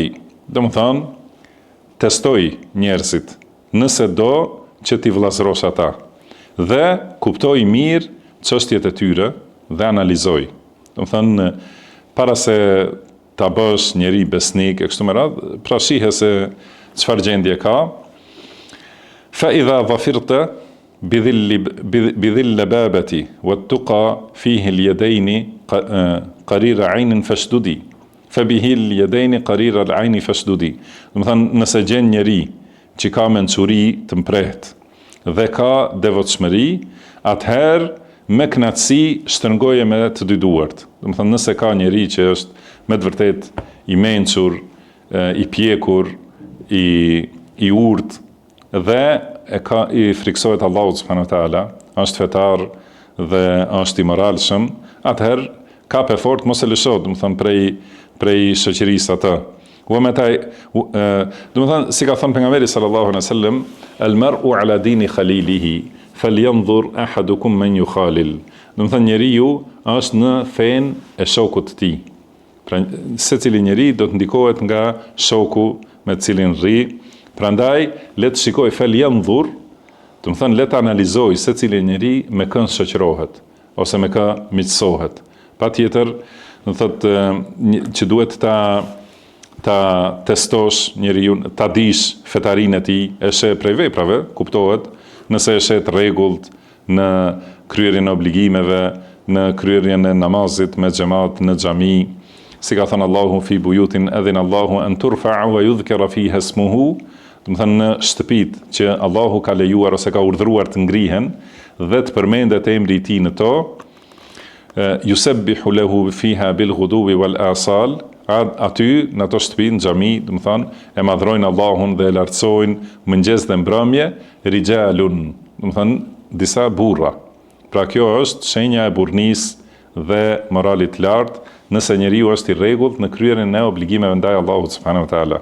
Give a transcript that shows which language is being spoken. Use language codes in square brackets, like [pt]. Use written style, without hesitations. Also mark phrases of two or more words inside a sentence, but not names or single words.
[sq] Do të thënë, testoj njerëzit nëse do që t'i vllazërosh ata dhe kuptoj mirë çështjet e tyre dhe analizoj. Do të thënë, para se ta bësh njeri besnik e kështu me radhë, pra shihe se çfarë gjendje ka. [ar] فإذا ظفرت بذي اللبابة والتقى فبه اليدين قرير عين فاشدد فبه اليدين قرير العين فاشدد. [sq] Do të thonë nëse gjen njeri që ka mençuri të mprehtë dhe ka devotshmëri, atëherë me knatësi shtrëngoje me të dy duart. Do të thonë nëse ka njeri që është me të vërtet i mençur, i pjekur, i urt dhe i friksohet Allahut [ar] سبحانه وتعالى, [sq] është fetar dhe është i moralshëm, atëherë ka pe fort mos e lësho, do të thonë prej shoqërisë atë. Do të thonë si ka thënë pejgamberi [ar] صلى الله عليه وسلم, المرء على دين خليله فلينظر أحدكم من يخالل. [sq] Do të thonë njeriu është në fen e shokut të tij. Pra secili njeri do të ndikohet nga shoku me të cilin rri. Prandaj le të shikoj falyanzur, do të thonë le të analizoj secili njeri me kë shoqërohet ose me kë miqësohet. Patjetër, do thotë që duhet ta testosh njeriu, ta dish fetarinë e tij, e sheh prej veprave, kuptohet, nëse e shet rregullt në kryerjen e obligimeve, në kryerjen e namazit me xhamat në xhami, si ka thënë Allahu [ar] في بيوت أذن الله أن ترفع ويذكر فيها اسمه, [sq] do të thënë në shtëpitë që Allahu ka lejuar ose ka urdhëruar të ngrihen dhe të përmendet emri i tij në to, [ar] يسبح له فيها بالغدو والآصال, [sq] aty në ato shtëpi në xhami, do të thonë e madhrojnë Allahun dhe e lartësojnë mëngjes dhe mbrëmje, rijalun, do të thonë disa burra. Pra kjo është shenja e burrnisë dhe moralit lartë, nëse njeriu është i rregullt në kryerjen e obligimeve ndaj Allahut [ar] سبحانه وتعالى.